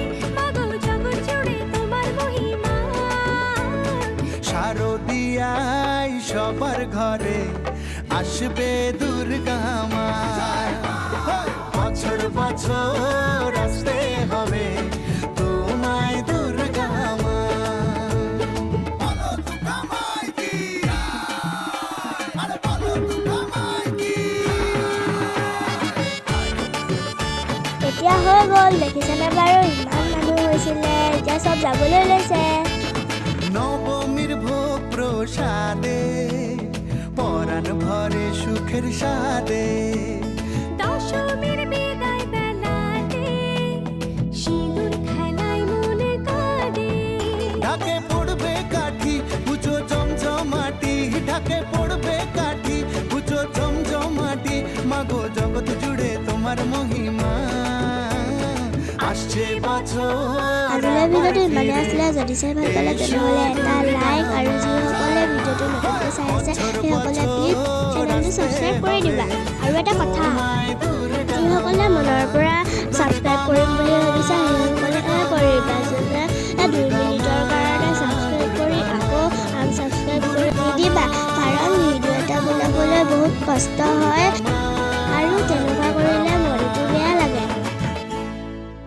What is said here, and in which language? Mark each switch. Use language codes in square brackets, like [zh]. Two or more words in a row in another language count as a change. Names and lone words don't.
[bn] মাগো জগৎ জুড়ে তোমার মহিমা, শারদিয়ায় সবার ঘরে আসবে দুর্গা মা। বছর বছর আসতে হবে তোমায় দুর্গা মা। [as] এতিয়া হৈ গ'ল, দেখিছেনে বাৰু, ইমান মানুহ হৈছিলে, এতিয়া চব যাবলৈ লৈছে। [bn] নবমীর ভোগ প্রসাদে পরাণ ভরে সুখের সাদে, দশমীর বিদায় বেলাতে সিঁদুর খেলায় মনে কাঁদে। ঢাকে পড়বে কাঠি পুজো জমজমাটি, ঢাকে পড়বে কাঠি পুজো জমজমাটি। মাগো জগৎ জুড়ে তোমার মহিমা আসছে বছর। [as] আজিলৈ ভিডিঅ'টো ইমানেই আছিলে, যদি চাই ভাল পালে তেনেহ'লে এটা লাইক, আৰু যিসকলে ভিডিঅ'টো নতুনকৈ চাই আছে সেইসকলে প্লিজ চেনেলটো ছাবস্ক্ৰাইব কৰি দিবা। আৰু এটা কথা, যিসকলে মনৰ পৰা ছাবস্ক্ৰাইব কৰিম বুলি ভাবিছা সেইসকলে কৰিবা, যোনে 2 মিনিটৰ কাৰণে ছাবস্ক্ৰাইব কৰি আকৌ আনছাবস্ক্ৰাইব কৰি নিদিবা, কাৰণ ভিডিঅ' এটা বনাবলৈ বহুত কষ্ট হয় আৰু তেনেকুৱা কৰিলে মনটো বেয়া লাগে।